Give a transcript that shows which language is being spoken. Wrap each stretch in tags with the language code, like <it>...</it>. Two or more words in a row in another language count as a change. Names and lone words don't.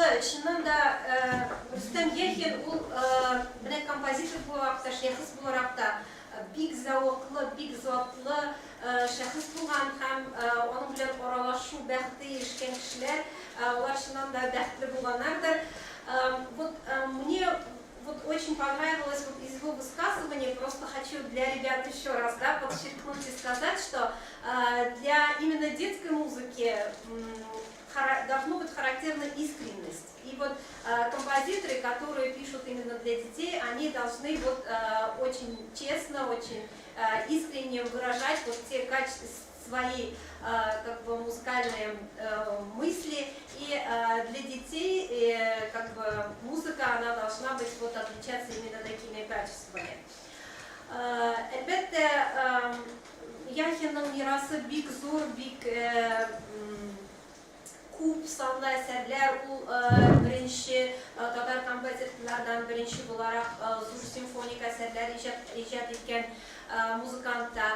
<tt>Чыннан да Рөстәм Яхин ул менә композитор буларак та, шәхес буларак та бик зәвыклы, бик затлы шәхес булган һәм аның белән аралашу бәхете ирешкән кешеләр, алар чыннан да бәхетле булганнардыр.</tt> <ru>Мне очень понравилось из его высказывания, просто хочу для ребят еще раз подчеркнуть и сказать, что для именно детской музыки должна быть характерна искренность. И композиторы, которые пишут именно для детей, они должны очень честно, очень искренне выражать те качества, свои музыкальные мысли. И для детей музыка она должна быть отличаться именно такими качествами.</ru> <tt>Әлбәттә, Яхинның мирасы бик зур, бик күп санлы әсәрләр. Ул беренче татар композиторлардан беренче буларак зур симфоник әсәрләр иҗат иткән музыкантта.</tt>